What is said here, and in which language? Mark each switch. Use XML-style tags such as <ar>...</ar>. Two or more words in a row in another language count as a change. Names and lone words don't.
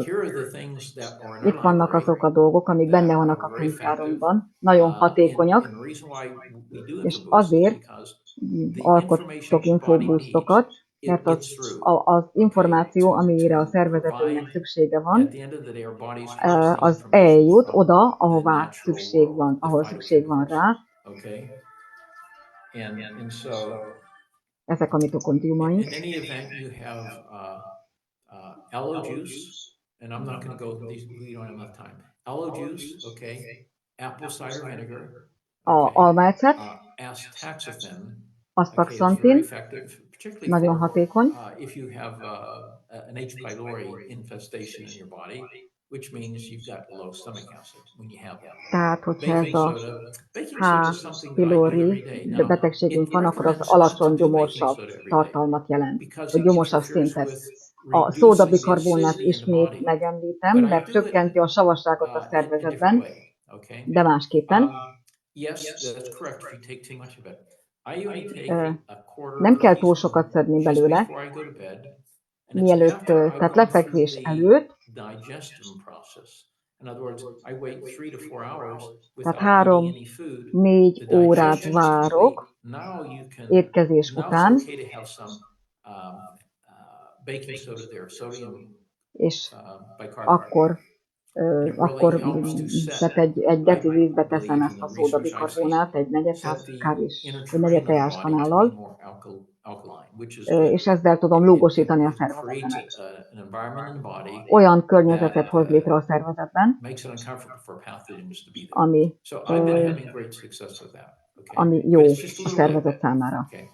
<hu>Itt vannak azok a dolgok, amik benne vannak a könyvtárunkban, nagyon hatékonyak, és azért alkottok infoboostokat, mert az információ, amire a szervezetünknek szüksége van, az eljut oda, ahová ahol szükség van rá. Ezek a mitokondriumaink.</hu> <en>Aloe juice, and I'm not going to go, we don't have enough time. Aloe juice, okay, apple cider vinegar,</en> <hu>almaecet,</hu> <en>astaxanthin,</en> <hu>astaxantin, nagyon hatékony.</hu> <en>If you have an H. pylori infestation in your body, which means you've got low stomach acid when you have that.</en> <hu>Tehát, hogyha ez a</hu> <en>Baking H. soda is something that I eat pylori every day. Now,</en> <hu>betegségünk van, akkor az</hu> <en>recommends</en> <hu>alacsony</hu> <en>not to do</en> <hu>gyomorsav</hu> <en>baking soda every day</en> <hu>tartalmat jelent,</hu> <en>because</en> <hu>vagy</hu> <en>it</en> <hu>gyomorsav</hu> <en>interferes</en> <hu>szintet.</hu> <en>with</en> <hu>A</hu> <en>reducing the</en> <hu>szódabikarbonát</hu> <en>acidity in the</en> <hu>ismét</hu> <en>body.</en> <hu>megemlítem,</hu> <en>But I</en> <hu>mert</hu> <en>do it</en> <hu>csökkenti a savasságot a</hu> <en>in a</en> <hu>szervezetben,</hu> <en>different way. Okay.</en> <hu>de másképpen.</hu> <en>Yes, that's correct if you take too much of it. I only take a quarter</en> <hu>Nem</hu> <en>of a</en> <hu>kell túl</hu> <en>teaspoon</en> <hu>sokat szedni</hu> <en>just</en> <hu>belőle,</hu> <en>before I go to bed. And it's</en> <hu>mielőtt,</hu> <en>after I've</en> <hu>tehát</hu> <en>gone through</en> <hu>lefekvés</hu> <en>the</en> <hu>előtt,</hu> <en>digestion process. In other words, I wait 3 to 4 hours</en> <hu>tehát</hu> <en>without eating any food.</en> <hu>3-4</hu> <en>The</en> <hu>órát</hu> <en>digestion is complete.</en> <hu>várok</hu> <en>Now you can.</en> <hu>étkezés</hu> <en>Now it's</en> <hu>után,</hu> <en>okay to have some baking soda there, sodium</en> <hu>és</hu> <en>bicarbonate.</en> <hu>akkor tehát egy deci vízbe teszem ezt a szódabikarbonát, egy negyed teás kanállal, és ezzel tudom lúgosítani a szervezetemet. Olyan környezetet hoz létre a szervezetben, ami jó a szervezet számára.</hu>